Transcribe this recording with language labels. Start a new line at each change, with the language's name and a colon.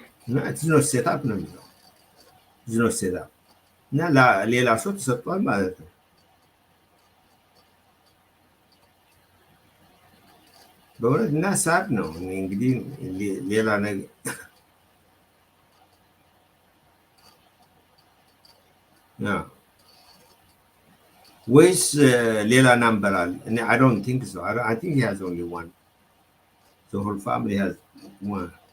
English: No, it's not set up
Amharic: ነው የሚለው።
English: it's not set up.
Amharic: እና ሌላ ሰው ተሰጥቷል ማለት ነው። በእውነት እና ሳድ ነው እንግዲህ ሌላ ነገር ወይስ ሌላ ናምበር አለ?
English: I don't think so. I think he has only one. The whole family has one.